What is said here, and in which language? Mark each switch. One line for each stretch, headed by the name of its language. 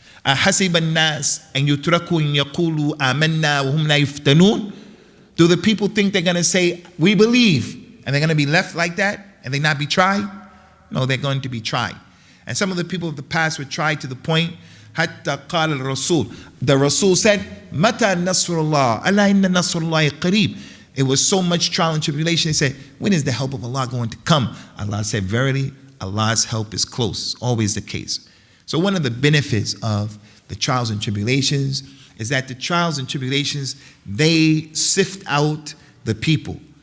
Arabic: أَحَسِبَ النَّاسِ أَن يُتْرَكُوا أَن يَقُولُوا آمَنَّا وَهُمْ لَا يُفْتَنُونَ.
English: Do the people think they're going to say, we believe, and they're going to be left like that, and they not be tried? No, they're going to be tried. And some of the people of the past were tried to the point,
Arabic: حَتَّى قَالَ الرَّسُولُ.
English: The Rasul said,
Arabic: مَتَى نَصْرُ اللَّهِ أَلَا إِنَّ نَصْرُ اللَّهِ قَرِيبٌ.
English: It was so much trial and tribulation, they said, when is the help of Allah going to come? Allah said, verily, Allah's help is close. It's always the case. So one of the benefits of the trials and tribulations is that the trials and tribulations, they sift out the people.